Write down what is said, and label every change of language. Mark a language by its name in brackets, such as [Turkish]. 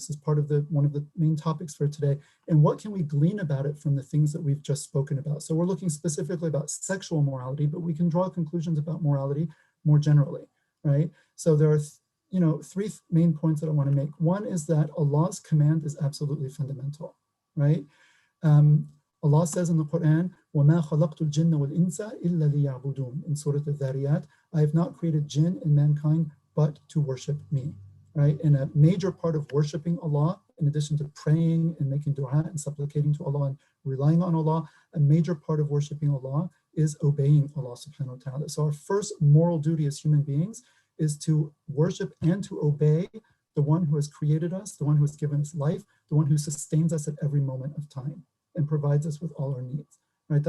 [English] This is part of one of the main topics for today. And what can we glean about it from the things that we've just spoken about? So we're looking specifically about sexual morality, but we can draw conclusions about morality more generally, right? So there are 3 main points that I want to make. One is that Allah's command is absolutely fundamental, right? Allah says in the Quran, [Arabic] وَمَا خَلَقْتُ الْجِنَّ وَالْإِنسَ إِلَّا لِيَعْبُدُونَ. [English] In Surah Al-Dhariyat, I have not created jinn and mankind but to worship me, right? And a major part of worshiping Allah, in addition to praying and making dua and supplicating to Allah and relying on Allah, a major part of worshiping Allah is obeying Allah subhanahu wa ta'ala. So our first moral duty as human beings is to worship and to obey the one who has created us, the one who has given us life, the one who sustains us at every moment of time and provides us with all our needs, right?